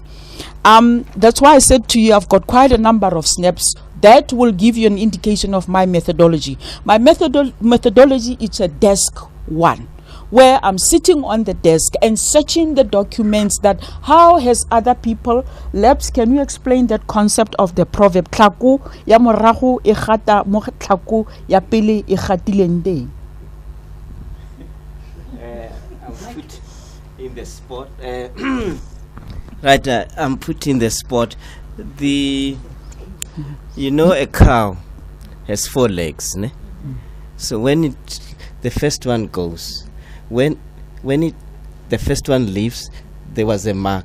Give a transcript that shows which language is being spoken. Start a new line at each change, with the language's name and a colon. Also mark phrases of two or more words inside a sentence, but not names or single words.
English: That's why I said to you, I've got quite a number of snaps that will give you an indication of my methodology. My methodology is a desk one, where I'm sitting on the desk and searching the documents that how has other people. Lebs, can you explain that concept of the proverb?
Tswana: Tlaku ya morago e gata mo tlaku ya pele e gatileng.
English: I'm put in the spot. Right, I'm put in the spot. You know, a cow has 4 legs, ne? So when the first one goes, when the first one leaves, there was a mark.